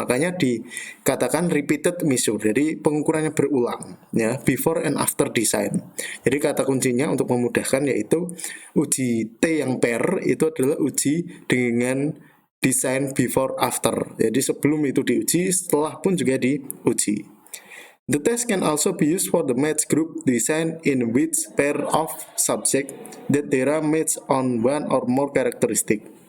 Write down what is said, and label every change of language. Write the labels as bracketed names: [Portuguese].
[Indonesian] Makanya dikatakan repeated measure. Jadi pengukurannya berulang, ya, [English] before and after design. [Indonesian] Jadi kata kuncinya untuk memudahkan yaitu uji T yang pair itu adalah uji dengan desain before after. Jadi sebelum itu diuji, setelah pun juga diuji. [English] The test can also be used for the match group design in which pair of subject that there are match on one or more characteristic.